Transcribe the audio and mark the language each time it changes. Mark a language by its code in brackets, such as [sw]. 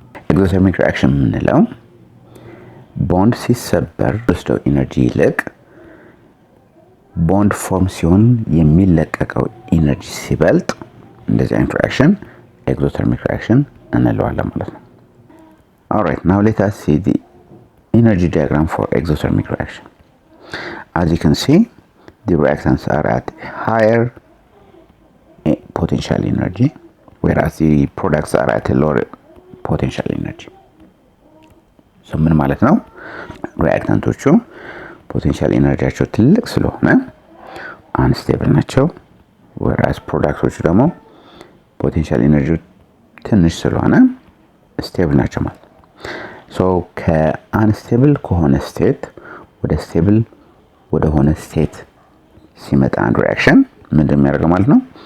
[am] exothermic reaction ምንለው ቦንድ ሲሰበር ወስደው ኢነርጂ ይልቅ ቦንድ ፎርም ሲሆን የሚለቀቀው ኢነርጂ ሲበልጥ እንደዚህ አይነት ሪአክሽን exothermic reaction እንለዋለን ማለት ነው። [en] all right, now let us see the energy diagram for exothermic reaction. as you can see, the reactants are at higher potential energy, whereas the products are at a lower potential energy. so [am] ምን ማለት ነው? ሪአክታንቶቹ ፖቴንሻል ኢነርጂያቸው ትልቅ ስለሆነ አንስቴብል ናቸው። whereas ፕሮዳክቶቹ ደግሞ ፖቴንሻል ኢነርጂ ትንሽ ስለሆነ ስቴብል ናቸው ማለት ነው። ሶ ከአንስቴብል ከሆነ ስቴት ወደ ስቴብል ወደ ሆነ ስቴት ሲመጣ አንድ ሪአክሽን ምንድን የሚያደርገው ማለት ነው?